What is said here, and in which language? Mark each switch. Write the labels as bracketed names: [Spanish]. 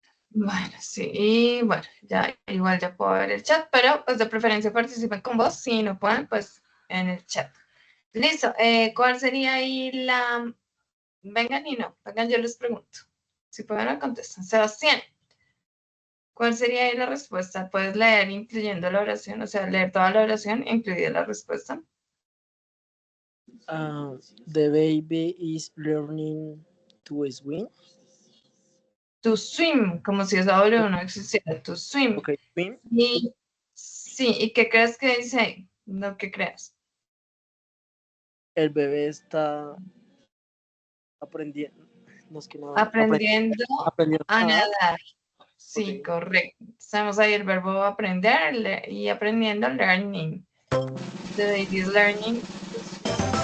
[Spanish] Bueno, sí, y bueno, ya igual ya puedo ver el chat, pero pues de preferencia participen con vos, si no pueden, pues en el chat. Listo, ¿cuál sería ahí la... Vengan y no, vengan, yo les pregunto. Si pueden me contestan. Sebastián, ¿cuál sería ahí la respuesta? Puedes leer incluyendo la oración, o sea, leer toda la oración, incluida la respuesta. [English] The baby is learning to swim. [Spanish] To swim, como si esa W no existiera, to swim. [English] Okay, swim. [Spanish] Y sí, ¿y qué crees que dice ahí? No, ¿qué creas? El bebé está aprendiendo. No es que no, Aprendiendo aprendiendo a a nadar. nadar. Sí, Okay. correcto. Estamos ahí el verbo aprender y aprendiendo, learning. [English] The baby is learning to swim.